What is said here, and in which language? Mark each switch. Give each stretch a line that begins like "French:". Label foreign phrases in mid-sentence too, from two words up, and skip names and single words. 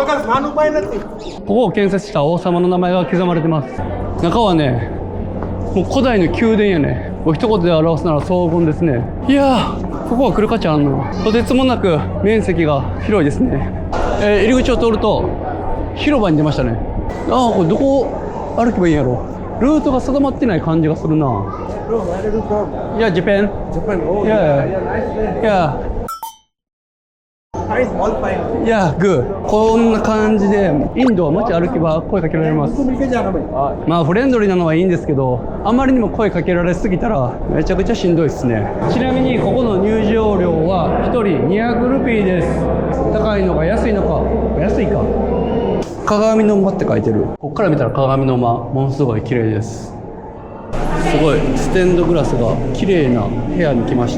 Japanese: こを建設した王様の名前が刻まれてます中はねもう古代の宮殿やねもう一言で表すなら荘厳ですねいやーここは来る価値あるのとてつもなく面積が広いですね、入り口を通ると広場に出ましたねああこれどこ歩けばいいんやろルートが定まってない感じがするな。
English: いや、Japan? Japan? Oh, yeah. Yeah. Fine, all fine.
Japanese: いや、グー。こんな感じで、インドは街歩けば声かけられます。
Hindi: मिलके जाना भाई.
Japanese: まあフレンドリーなのはいいんですけど、あまりにも声かけられすぎたらめちゃくちゃしんどいですね。ちなみにここの入場料は1人200ルピーです。高いのか安いのか、安いか。鏡の間って書いてる。こっから見たら鏡の間、ものすごい綺麗です。すごいステンドグラスが綺麗な部屋に来ました。